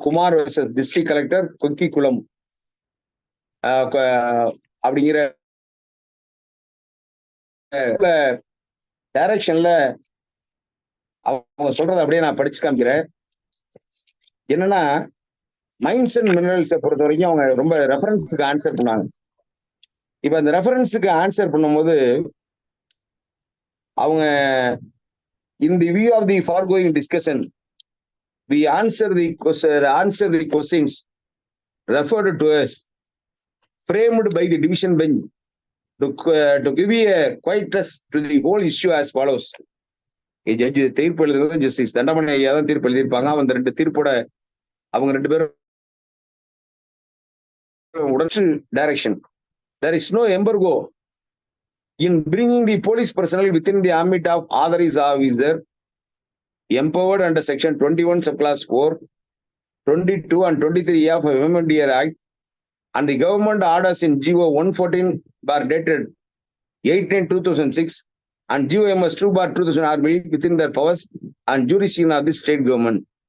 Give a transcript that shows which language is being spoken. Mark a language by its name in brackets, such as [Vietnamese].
[Tamil] Kumar versus district collector கொக்கிக்குளம் அப்படிங்கிற டைரக்ஷன்ல அவங்க சொல்றதை அப்படியே நான் படிச்சு காமிக்கிறேன். என்னன்னா, மைன்ஸ் அண்ட் மினரல்ஸை பொறுத்த வரைக்கும் அவங்க ரொம்ப ரெஃபரன்ஸுக்கு ஆன்சர் பண்ணாங்க. இப்ப அந்த ரெஃபரன்ஸுக்கு ஆன்சர் பண்ணும்போது அவங்க [English] in the view of the foregoing discussion, we answer the questions referred to us framed by the division bench to give a quietus to the whole issue as follows. [Tamil] Judge தீர்ப்பு எழுதுறது justice Dhandamani ஐயா தான் தீர்ப்பு எழுதியிருப்பாங்க. அந்த 2 தீர்ப்போட அவங்க 2 பேரும் உடனே direction. [English] There is no embargo in bringing the police personnel within the ambit of authorized officer empowered under section 21 subclass 4, 22 and 23 of MMDR Act and the government orders in GO 114 bar dated 8/9/2006 and GOMS 2 bar 2000 are within their powers and jurisdiction of the state government.